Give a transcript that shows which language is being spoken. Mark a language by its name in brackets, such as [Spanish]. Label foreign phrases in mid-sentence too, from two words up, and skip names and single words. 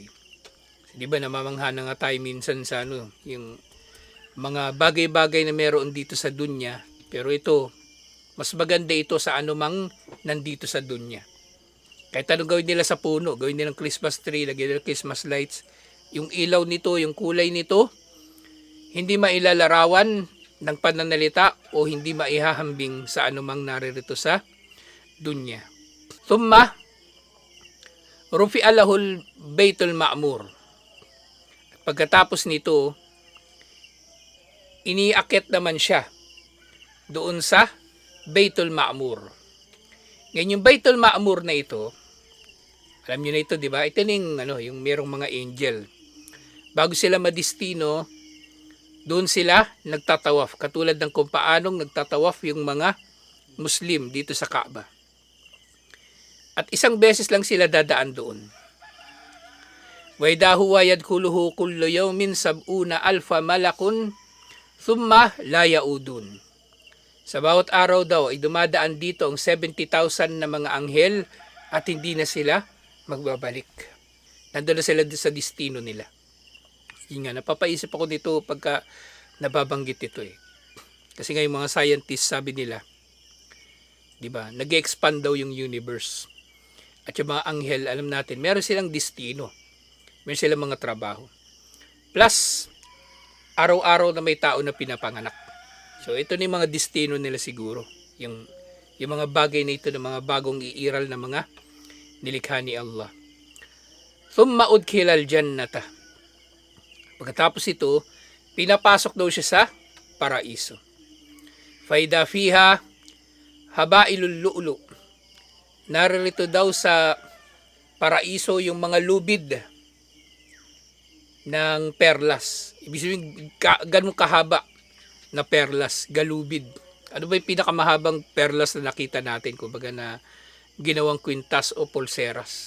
[Filipino] So, di ba namamangha na nga tayo minsan sa yung mga bagay-bagay na meron dito sa dunya, pero ito, mas maganda ito sa anumang nandito sa dunya. Kahit anong gawin nila sa puno, gawin nilang [English] Christmas tree, [Filipino] lagyan nila [English] Christmas lights, [Filipino] yung ilaw nito, yung kulay nito, hindi mailalarawan ng pananalita o hindi maihahambing sa anumang naririto sa dunya. [Arabic] ثم رفع له البيت المعمور. [Filipino] Pagkatapos nito, iniakit naman siya doon sa Baitul Ma'mur. Ngayon yung Baitul Ma'mur na ito, alam niyo na ito, di ba? Ito yung merong mga angel. Bago sila madistino, doon sila nagtatawaf. Katulad ng kung paanong nagtatawaf yung mga Muslim dito sa Kaaba. At isang beses lang sila dadaan doon. [Arabic] وإذا هو يدخله كل يوم سبعون ألف ملك ثم لا يعودون. [Filipino] Sa bawat araw daw ay dumadaan dito ang 70,000 na mga anghel at hindi na sila magbabalik. Nandun na sila sa destino nila. Yun nga, napapaisip ako dito pagka nababanggit ito eh. Kasi nga yung mga scientists sabi nila, di ba, nag-expand daw yung universe. At yung mga anghel, alam natin, meron silang destino. Meron silang mga trabaho. Plus, araw-araw na may tao na pinapanganak. So ito na yung mga destino nila siguro. Yung mga bagay na ito, ng mga bagong iiral na mga nilikha ni Allah. [Arabic] ثم أدخلت الجنة. [Filipino] Pagkatapos ito, pinapasok daw siya sa paraiso. [Arabic] فإذا فيها حبائل اللؤلؤ. [Filipino] Naririto daw sa paraiso yung mga lubid ng perlas. Ibig sabihin, ganun kahaba na perlas, galubid. Ano ba yung pinakamahabang perlas na nakita natin? Kumbaga na ginawang kwintas o pulseras.